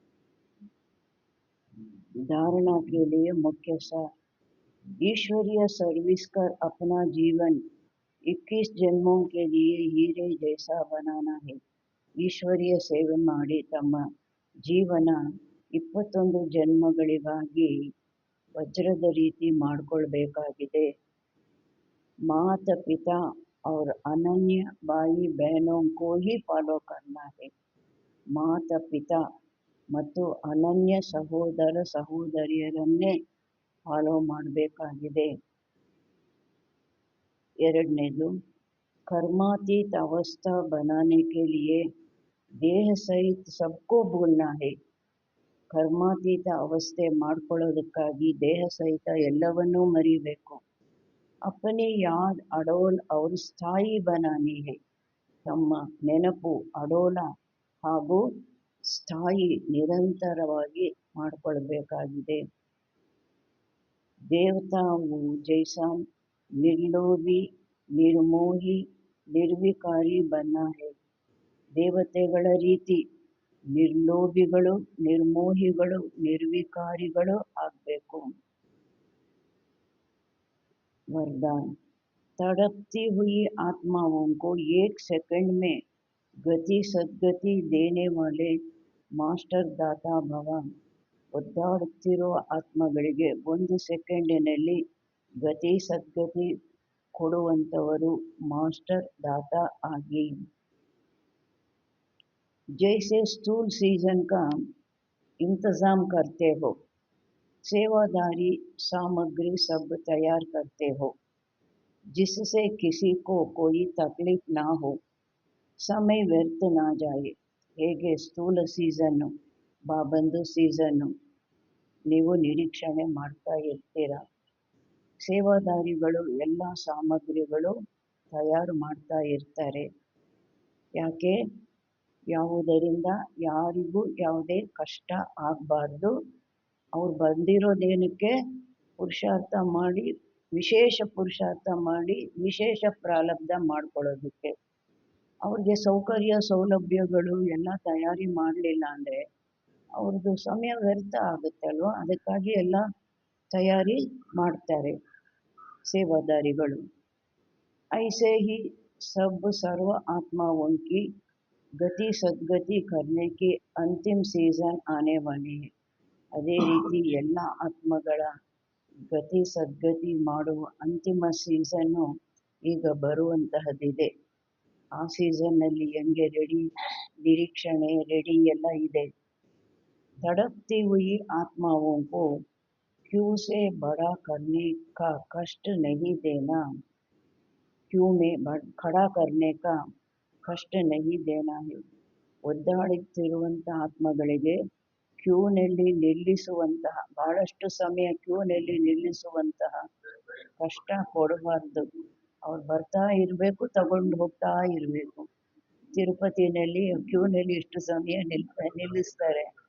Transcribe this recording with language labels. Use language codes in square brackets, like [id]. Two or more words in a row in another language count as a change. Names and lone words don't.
[hi] धारणा के लिए मुख्य सार, ईश्वरीय सर्विस कर अपना जीवन 21 जन्मों के लिए हीरे जैसा बनाना है. [kn] ಈಶ್ವರೀಯ ಸೇವೆ ಮಾಡಿ ತಮ್ಮ ಜೀವನ 21 ಜನ್ಮಗಳಿಗಾಗಿ ವಜ್ರದ ರೀತಿ ಮಾಡಿಕೊಳ್ಬೇಕಾಗಿದೆ. [hi] माता पिता और अनन्य भाई बहनों को ही फॉलो करना है. [kn] ಮಾತಾ ಪಿತಾ ಮತ್ತು ಅನನ್ಯ ಸಹೋದರ ಸಹೋದರಿಯರನ್ನೇ ಫಾಲೋ ಮಾಡಬೇಕಾಗಿದೆ. ಎರಡನೇದು, [hi] कर्मातीत अवस्था बनाने के लिए देह सहित सबको भूलना है. [kn] ಕರ್ಮಾತೀತ ಅವಸ್ಥೆ ಮಾಡ್ಕೊಳ್ಳೋದಕ್ಕಾಗಿ ದೇಹ ಸಹಿತ ಎಲ್ಲವನ್ನೂ ಮರಿಬೇಕು. [hi] अपनी याद अडोल और स्थायी बनानी है. [kn] ತಮ್ಮ ನೆನಪು ಅಡೋಲ ಹಾಗೂ ಸ್ಥಾಯಿ ನಿರಂತರವಾಗಿ ಮಾಡಿಕೊಳ್ಬೇಕಾಗಿದೆ. [hi] देवताओं जैसा निर्लोभी निर्मोही निर्विकारी बनना है. [kn] ದೇವತೆಗಳ ರೀತಿ ನಿರ್ಲೋಭಿಗಳು ನಿರ್ಮೋಹಿಗಳು ನಿರ್ವಿಕಾರಿಗಳು ಆಗಬೇಕು. [hi] वरदान, तड़पती हुई आत्माओं को 1 सेकंड में गति सद्गति देने वाले मास्टर दाता भव. [kn] ಒದ್ದಾಡುತ್ತಿರುವ ಆತ್ಮಗಳಿಗೆ 1 ಸೆಕೆಂಡಿನಲ್ಲಿ ಗತಿ ಸದ್ಗತಿ ಕೊಡುವಂಥವರು ಮಾಸ್ಟರ್ ದಾತಾ ಆಗಿ. [hi] जैसे स्थूल सीजन का इंतज़ाम करते हो, सेवादारी सामग्री सब तैयार करते हो जिससे किसी को कोई तकलीफ ना हो, समय व्यर्थ ना जाए. [kn] ಹೇಗೆ ಸ್ಥೂಲ ಸೀಸನ್ನು ಬಾಬಂದು ಸೀಸನ್ನು ನೀವು ನಿರೀಕ್ಷಣೆ ಮಾಡ್ತಾ ಇರ್ತೀರ, ಸೇವಾದಾರಿಗಳು ಎಲ್ಲ ಸಾಮಗ್ರಿಗಳು ತಯಾರು ಮಾಡ್ತಾ ಇರ್ತಾರೆ. ಯಾಕೆ? ಯಾವುದರಿಂದ ಯಾರಿಗೂ ಯಾವುದೇ ಕಷ್ಟ ಆಗಬಾರ್ದು. ಅವ್ರು ಬಂದಿರೋದೇನಕ್ಕೆ? ಪುರುಷಾರ್ಥ ಮಾಡಿ ವಿಶೇಷ ಪುರುಷಾರ್ಥ ಮಾಡಿ ವಿಶೇಷ ಪ್ರಾರಬ್ಧ ಮಾಡ್ಕೊಳ್ಳೋದಕ್ಕೆ. ಅವ್ರಿಗೆ ಸೌಕರ್ಯ ಸೌಲಭ್ಯಗಳು ಎಲ್ಲ ತಯಾರಿ ಮಾಡಲಿಲ್ಲ ಅಂದರೆ ಅವ್ರದ್ದು ಸಮಯ ವ್ಯರ್ಥ ಆಗುತ್ತೆ ಅಲ್ವಾ. ಅದಕ್ಕಾಗಿ ಎಲ್ಲ ತಯಾರಿ ಮಾಡ್ತಾರೆ ಸೇವಾದಾರಿಗಳು. [hi] ऐसे ही सब सर्व आत्माओं की गति सद्गति करने की अंतिम सीजन आने वाली है. [kn] ಅದೇ ರೀತಿ ಎಲ್ಲ ಆತ್ಮಗಳ ಗತಿ ಸದ್ಗತಿ ಮಾಡುವ ಅಂತಿಮ ಸೀಸನ್ನು ಈಗ ಬರುವಂತಹದ್ದಿದೆ. ಆ ಸೀಸನ್ನಲ್ಲಿ ಹೆಂಗೆ ರೆಡಿ, ನಿರೀಕ್ಷಣೆ ರೆಡಿ ಎಲ್ಲ ಇದೆ. [hi] तड़पती हुई आत्माओं को क्यों से बड़ा करने का कष्ट नहीं देना, क्यों में खड़ा करने का ಕಷ್ಟ नहीं देना है. [kn] ಒದ್ದಾಡುತ್ತಿರುವಂಥ ಆತ್ಮಗಳಿಗೆ ಕ್ಯೂನಲ್ಲಿ ನಿಲ್ಲಿಸುವಂತಹ, ಬಹಳಷ್ಟು ಸಮಯ ಕ್ಯೂನಲ್ಲಿ ನಿಲ್ಲಿಸುವಂತಹ ಕಷ್ಟ ಕೊಡಬಾರ್ದು. ಅವ್ರು ಬರ್ತಾ ಇರಬೇಕು, ತಗೊಂಡು ಹೋಗ್ತಾ ಇರಬೇಕು. ತಿರುಪತಿನಲ್ಲಿ ಕ್ಯೂನಲ್ಲಿ ಇಷ್ಟು ಸಮಯ ನಿಲ್ಲಿಸ್ತಾರೆ.